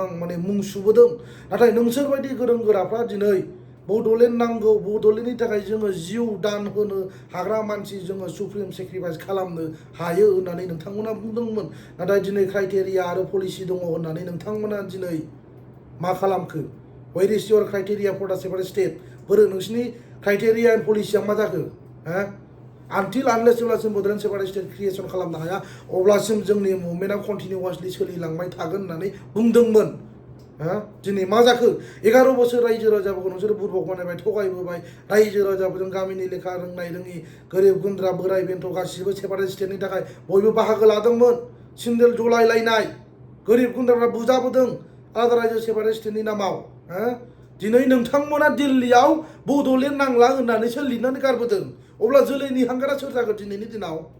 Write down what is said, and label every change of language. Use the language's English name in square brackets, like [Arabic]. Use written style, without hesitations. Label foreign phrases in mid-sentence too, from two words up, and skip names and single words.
[Bodo] माने मुं सुबोदों नाथाय नोंसोरबायदि गोरों गोराफ्रा दिनै बड'लेण्ड नांगौ बड'लेण्डनि थाखाय जोङो जिउ दान होनो हाग्रा मानसि जोङो [English] supreme sacrifice [Bodo] खालामनो हायो होननानै नोंथांमोना बुंदोंमोन नाथाय दिनै क्राइटेरिया आरो पलिसि दङ होननानै नोंथांमोना दिनै मा खालामखो [English] where is your criteria for the separate state [Bodo] बोरो नोंसिनि [English] criteria and policya [Bodo] मा जाखो आनटिल आनलेस जेब्लासिम बड'लेण्ड [English] separate state creation [Bodo] खालामनो हाया अब्लासिम जोंनि [English] movementa continuously [Bodo] सोलिलांबाय थागोन होननानै बुंदोंमोन दिनै मा जाखो 11 बोसोर रायजो राजाफोरखौ नोंसोर बुरबक बानायबाय थगायबोबाय रायजो राजाफोरजों गामिनि लेखा रोंनाय रोङि गोरिब गुन्द्रा बोराय बेन्थ गासिबो [English] separate stateni [Bodo] थाखाय बयबो बाहागो लादोंमोन सिन्देल जलायलायनाय गोरिब गुन्द्राफ्रा बुजाबोदों आलादा रायजो [English] separate stateni [Bodo] नामाव दिनै नोंथांमोना दिल्लीयाव बड'लेण्ड नांला होननानैसो लिरनानै गारबोदों अब्ला जोलैनि हांगारा सोर जागोन दिनैनि दिनाव